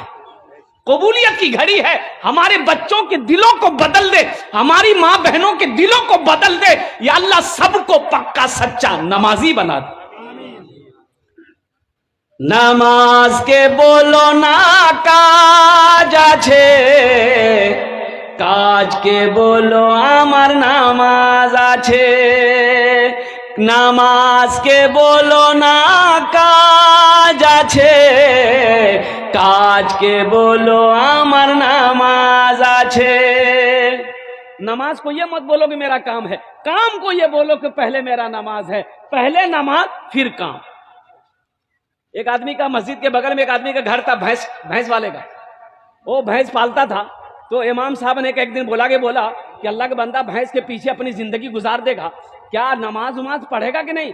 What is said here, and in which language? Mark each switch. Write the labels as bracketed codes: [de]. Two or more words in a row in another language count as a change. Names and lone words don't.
[ur] قبولیت کی گھڑی ہے, ہمارے بچوں کے دلوں کو بدل دے, ہماری ماں بہنوں کے دلوں کو بدل دے. یا اللہ سب کو پکا سچا نمازی بنا دے. [bn] নামাজ কে বলো না কাজ আছে, কাজ কে বলো আমার নামাজ আছে. নামাজকে বলো না কাজ আছে, কাজকে বলো আমার নামাজ আছে. [ur] نماز کو یہ مت بولو کہ میرا کام ہے, کام کو یہ بولو کہ پہلے میرا نماز ہے. پہلے نماز پھر کام. ایک آدمی کا مسجد کے بغل میں ایک آدمی کا گھر تھا, بھینس والے کا. وہ بھینس پالتا تھا. تو امام صاحب نے ایک دن بولا کہ اللہ کا بندہ بھینس کے پیچھے اپنی زندگی گزار دے گا, کیا نماز وماز پڑھے گا کہ نہیں؟